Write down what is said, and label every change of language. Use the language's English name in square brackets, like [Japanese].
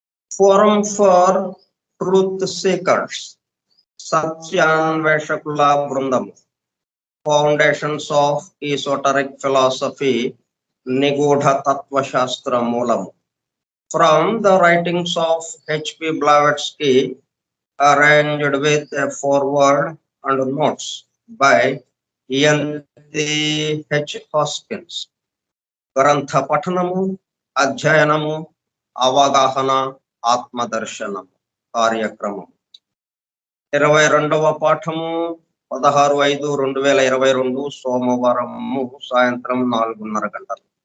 [English] forum for truth seekers, [Telugu] సత్యాన్వేషకుల బృందము, [English] foundations of esoteric philosophy, [Telugu] నిగూఢ తత్వశాస్త్ర మూలము. [English] From the writings of H.P. Blavatsky, arranged with a foreword and notes by Ian H. Hoskins. [Telugu] గ్రంథ పఠనము, అధ్యయనము, అవగాహన, ఆత్మదర్శనము కార్యక్రమం. 22వ పాఠము 16/5/2022 సోమవారము సాయంత్రం 4:30 గంటలు.